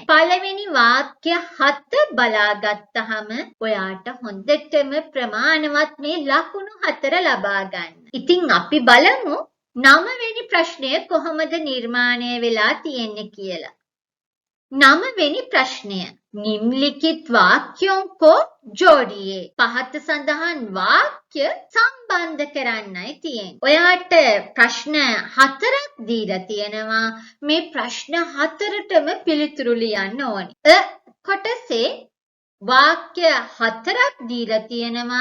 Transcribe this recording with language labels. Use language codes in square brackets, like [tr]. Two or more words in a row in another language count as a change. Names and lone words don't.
[si] පළවෙනි වාක්‍ය 7 බලාගත්තාම ඔයාට හොඳටම ප්‍රමාණවත් මේ ලකුණු 4 ලබා ගන්න. ඉතින් අපි බලමු 9 වෙනි ප්‍රශ්නය කොහොමද නිර්මාණය වෙලා තියෙන්නේ කියලා. 9 වෙනි ප්‍රශ්නය. [hi] निम्नलिखित वाक्यों को जोड़िए. [si] පහත සඳහන් වාක්‍ය සම්බන්ධ කරන්නයි තියෙන්නේ. ඔයාට ප්‍රශ්න 4ක් දීලා තියෙනවා. මේ ප්‍රශ්න 4ටම පිළිතුරු ලියන්න ඕනේ. කොටසේ වාක්‍ය 4ක් දීලා තියෙනවා.